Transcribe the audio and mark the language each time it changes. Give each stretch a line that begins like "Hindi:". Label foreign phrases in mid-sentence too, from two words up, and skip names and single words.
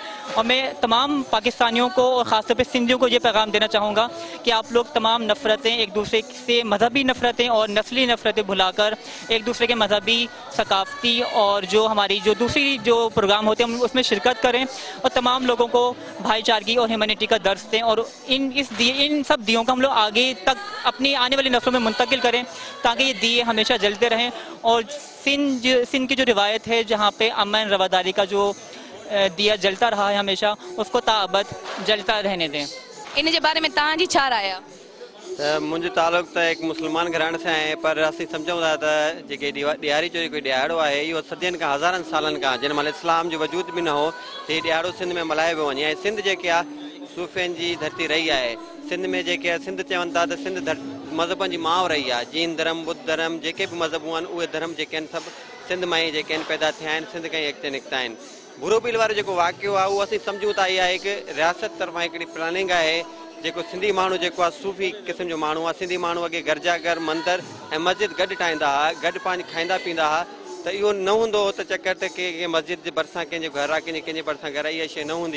Urdu: اور میں تمام پاکستانیوں کو اور خاص طور پر سندھیوں کو یہ پیغام دینا چاہوں گا کہ آپ لوگ تمام نفرتیں، ایک دوسرے سے مذہبی نفرتیں اور نسلی نفرتیں بھلا کر ایک دوسرے کے مذہبی، ثقافتی اور جو ہماری جو دوسری جو پروگرام ہوتے ہیں اس میں شرکت کریں اور تمام لوگوں کو بھائی چارگی اور ہیومینٹی کا درس دیں اور ان سب دیوں کو ہم لوگ آگے تک اپنی آنے والی نسلوں میں منتقل کریں تاکہ یہ دیے ہمیشہ جلتے رہیں اور سندھ کی جو روایت ہے جہاں پے امن رواداری کا جو دیا جلتا رہا ہے ہمیشہ، اس کو تابد جلتا رہنے دیں.
Sindhi: इन जे बारे में तव्हांजी छा राय आहे?
Urdu: مجھے تعلق تو ایک مسلمان گھرانے سے ہے، پر
Sindhi: असीं सम्झूं था त जेके ॾियारी जो कोई ॾियारो आहे इहो सदियुनि खां हज़ारनि सालनि खां जंहिं महिल इस्लाम जो वजूद भी न हो त हीउ ॾियारो सिंध में मल्हायो पियो वञे। ऐं सिंध जेके आहे सूफ़ियुनि जी धरती रही आहे। सिंध में जेके सिंध चवनि था त सिंध मज़हबनि जी माउ रही आहे। जैन धर्म, बुद्ध धर्म, जेके भी मज़हबूं आहिनि उहे धर्म जेके आहिनि सभु सिंध मां ई जेके आहिनि पैदा थिया आहिनि, सिंध खां ई अॻिते निकिता आहिनि। बुरोबिल वारो जेको वाक़ियो आहे उहो असीं सम्झूं था इहा हिकु रियासत तरफ़ां हिकिड़ी प्लानिंग आहे जेको सिंधी माण्हू जेको आहे सूफ़ी क़िस्म जो माण्हू आहे। सिंधी माण्हू अॻे गिरजाघर, मंदर ऐं मस्जिद गॾु ठाहींदा हुआ, गॾु पंहिंजी खाईंदा पीअंदा हुआ त इहो न हूंदो हो त चकर त के मस्जिद जे भरिसां कंहिंजो घर आहे, कंहिंजे भरिसां घर आहे, इहा शइ न हूंदी।